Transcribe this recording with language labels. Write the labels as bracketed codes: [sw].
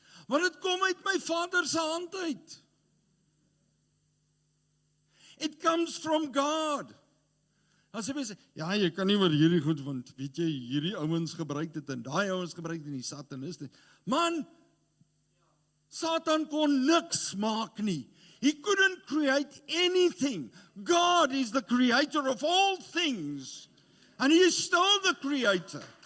[af] Want dit kom uit my Vader se hand uit. [en] It comes from God. [af] As jy sê, ja, jy kan nie maar hierdie goed, want weet jy, hierdie ouens gebruik dit en daai ouens gebruik dit en die sataniste. Man, Satan kon niks maak nie. [en] He couldn't create anything. God is the creator of all things. And he is still the creator.